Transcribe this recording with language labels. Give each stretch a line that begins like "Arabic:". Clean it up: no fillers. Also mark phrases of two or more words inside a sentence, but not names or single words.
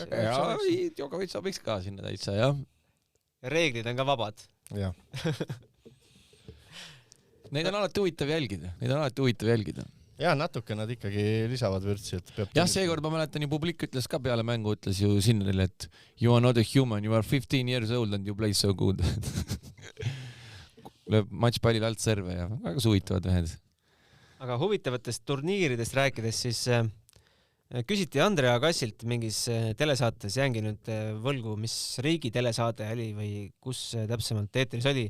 Estonian: Ja Djokovic sobiks ka sinna täitsa, jah. Ja reeglid on ka vabad. Ja. Neid on alati huvitav jälgida. Ja natuke nad ikkagi lisavad vürtsi. Ja seekord ma mäletan ju publik ütles ka peale mängu, ütles ju Sinnerile, et
English: you are not a human, you are 15 years old and you play so good.
Estonian: Lööb matšpallil alt serve ja väga huvitavad ühed. Aga huvitavatest turniiridest rääkides siis küsiti Andrea Kassilt mingis telesaates, jäängi nüüd võlgu, mis riigi telesaade oli või kus täpsemalt eetris oli.